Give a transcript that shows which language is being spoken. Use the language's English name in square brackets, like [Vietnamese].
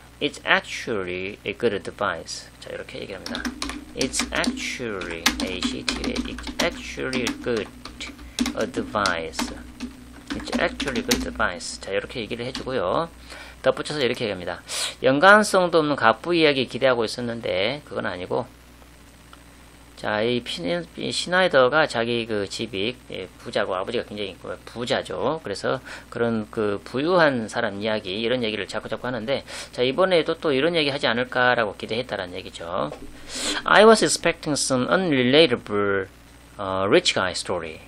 [English] It's actually a good advice. [Korean] 자, 이렇게 얘기합니다. [English] It's actually it's actually a good advice. It's actually good advice. [Korean] 자, 이렇게 얘기를 해주고요. 덧붙여서 이렇게 얘기합니다. 연관성도 없는 갑부 이야기 기대하고 있었는데 그건 아니고, 자, 이 시나이더가 자기 그 집이 부자고 아버지가 굉장히 부자죠. 그래서 그런 그 부유한 사람 이야기, 이런 얘기를 자꾸 하는데, 자, 이번에도 또 이런 얘기 하지 않을까라고 기대했다라는 얘기죠. [English] I was expecting some unrelatable rich guy story.